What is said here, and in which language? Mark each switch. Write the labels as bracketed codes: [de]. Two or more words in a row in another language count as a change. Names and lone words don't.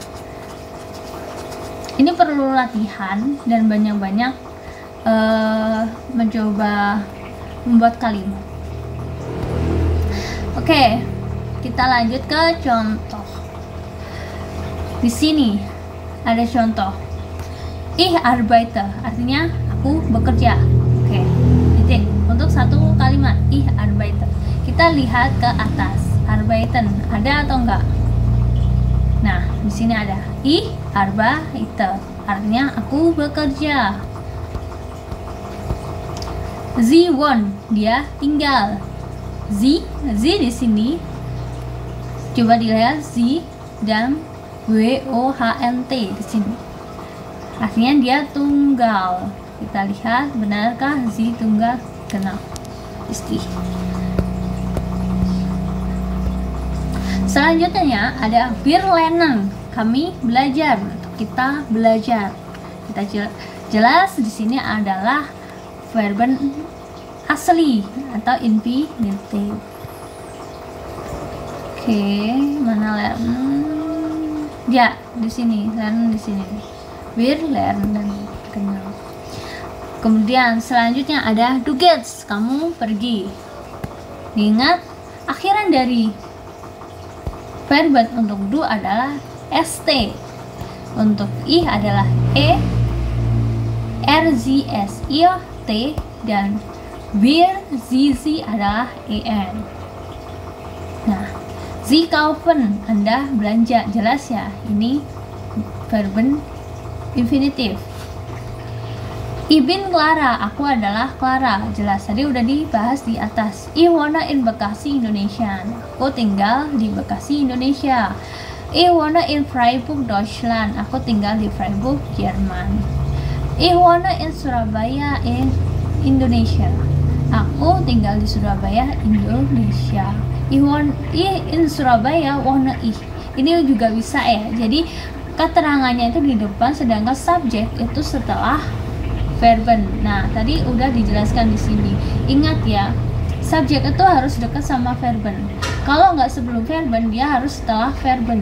[id] Ini perlu latihan dan banyak-banyak mencoba membuat kalimat. Oke, kita lanjut ke contoh. Di sini ada contoh. [de] Ich arbeite, [id] artinya aku bekerja. Oke, titik. Untuk satu kalimat [de] ich arbeite, [id] kita lihat ke atas. Arbeiten ada atau enggak? Nah, di sini ada [de] ich arbeite, [id] artinya aku bekerja. [de] Sie wohnt, [id] dia tinggal. Sie di sini coba dilihat sie dan WOHNT di sini. Artinya dia tunggal. Kita lihat benarkah sie tunggal genap istri. Selanjutnya ada [de] wir lernen, [id] kami belajar, kita belajar. Kita jelas di sini adalah verben asli atau infinitive. Oke, mana lernen? Ya, di sini, lernen di sini. [de] Wir lernen [id] dan kenal. Kemudian selanjutnya ada [de] du gehst, [id] kamu pergi. Ingat, akhiran dari verben untuk du adalah st, untuk ich adalah e, rzs, t, dan wir sie adalah en. Nah, [de] Sie kaufen, [id] Anda belanja, jelas ya, ini verben infinitif. [de] Ich bin Clara, [id] aku adalah Clara, jelas, tadi udah dibahas di atas. [de] Ich wohne in Bekasi, Indonesia, [id] aku tinggal di Bekasi, Indonesia. [de] Ich wohne in Freiburg, Deutschland, [id] aku tinggal di Freiburg, Jerman. [de] Ich wohne in Surabaya, in Indonesia, [id] aku tinggal di Surabaya, Indonesia. [de] In Surabaya wohne ich. [id] Ini juga bisa ya. Jadi keterangannya itu di depan, sedangkan subjek itu setelah verben. Nah, tadi udah dijelaskan di sini. Ingat ya, subjek itu harus dekat sama verben. Kalau nggak sebelum verben, dia harus setelah verben.